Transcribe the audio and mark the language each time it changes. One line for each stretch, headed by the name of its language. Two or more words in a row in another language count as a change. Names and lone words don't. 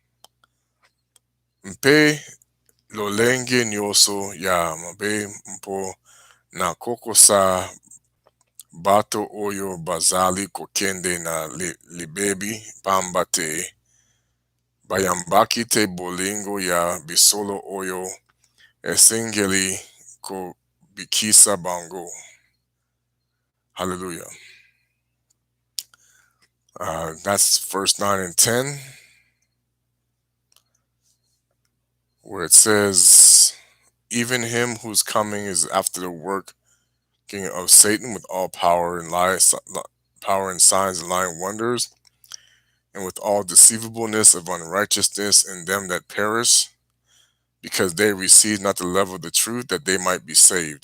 Lingala: mpe lolenge nyoso ya mabe mpo na kokosa bato oyo bazali kokende na libebi pamba te bayambaki te bolingo ya bisolo oyo esengeli ko bikisa bango. Hallelujah.
English: That's verse 9 and 10, where it says, even him whose coming is after the working of Satan with all power and power and signs and lying wonders, and with all deceivableness of unrighteousness in them that perish, because they receive not the love of the truth, that they might be saved.